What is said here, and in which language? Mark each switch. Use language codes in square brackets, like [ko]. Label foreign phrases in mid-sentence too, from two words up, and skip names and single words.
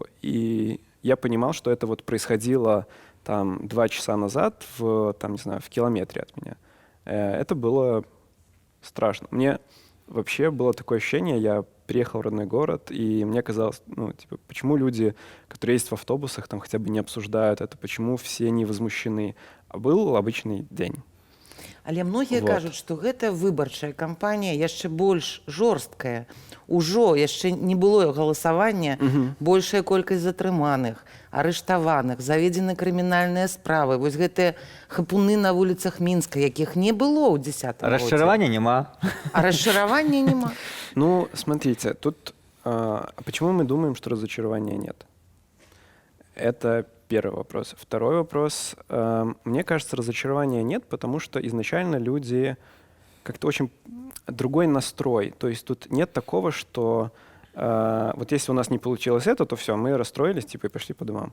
[ru] И я понимал, что это вот происходило там 2 часа назад в километре от меня. Это было страшно. Мне вообще было такое ощущение, я приехал в родной город, и мне казалось, почему люди, которые ездят в автобусах, там хотя бы не обсуждают это, почему все не возмущены. А был обычный день. [be] Але многія [ru] Вот. [be] кажуць, што гэта выбарчая кампанія яшчэ больш жорсткая. Ужо яшчэ не было галасавання, большая колькасць затрыманых, арыштаваных, заведзены крымінальныя справы. Вось гэтыя хапуны на вуліцах Мінска, якіх не было ў 10-м годзе. Расчаравання няма. А расчаравання няма. [ru] Смотрите, тут почему мы думаем, что разочарования нет? Это первый вопрос. Второй вопрос. Мне кажется, разочарования нет, потому что изначально люди как-то очень другой настрой. То есть тут нет такого, что вот если у нас не получилось это, то все, мы расстроились, и пошли по домам.